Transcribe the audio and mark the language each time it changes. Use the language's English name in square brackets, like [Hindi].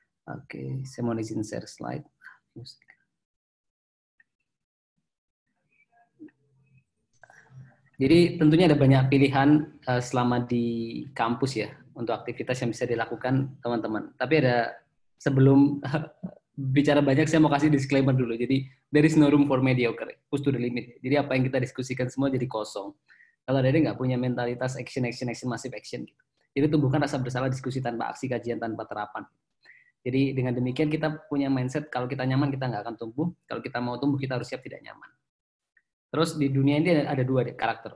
[Indonesian] Oke, saya mau izin share slide. Jadi tentunya ada banyak pilihan selama di kampus ya, untuk aktivitas yang bisa dilakukan teman-teman. Tapi ada, sebelum bicara banyak, saya mau kasih disclaimer dulu. Jadi, [English] there is no room for mediocre, push to the limit. [Indonesian] Jadi apa yang kita diskusikan semua jadi kosong. Kalau ada nggak punya mentalitas action, massive action gitu. Jadi tumbuhkan rasa bersalah, diskusi tanpa aksi, kajian tanpa terapan. Jadi dengan demikian kita punya mindset kalau kita nyaman kita nggak akan tumbuh. Kalau kita mau tumbuh kita harus siap tidak nyaman. Terus di dunia ini ada 2 karakter.